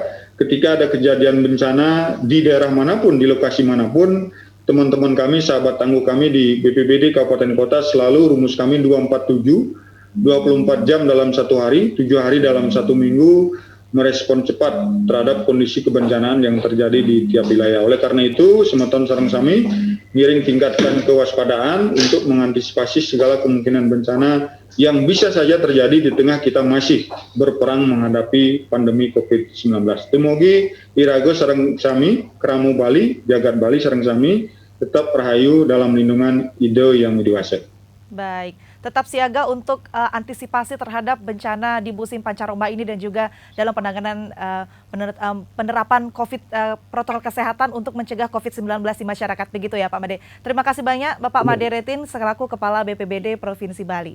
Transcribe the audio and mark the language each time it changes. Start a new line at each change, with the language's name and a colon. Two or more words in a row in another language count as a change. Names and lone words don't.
Indonesian: Ketika ada kejadian bencana di daerah manapun, di lokasi manapun, teman-teman kami, sahabat tangguh kami di BPBD Kabupaten Kota selalu rumus kami 247, 24 jam dalam 1 hari, 7 hari dalam 1 minggu, merespon cepat terhadap kondisi kebencanaan yang terjadi di tiap wilayah. Oleh karena itu,
Balinese: semeton sareng sami ngiring
Indonesian: tingkatkan kewaspadaan untuk mengantisipasi segala kemungkinan bencana yang bisa saja terjadi di tengah kita masih berperang menghadapi pandemi COVID-19.
Balinese: Temogi irago sareng sami, Kramo Bali, Jagat Bali sareng sami, tetap rahayu
Indonesian: dalam lindungan ide yang dewasa. Baik, tetap siaga untuk antisipasi terhadap bencana di musim pancaroba ini dan juga dalam penanganan penerapan protokol kesehatan untuk mencegah COVID-19 di masyarakat, begitu ya Pak Made. Terima kasih banyak Bapak Made Retin selaku Kepala BPBD Provinsi Bali.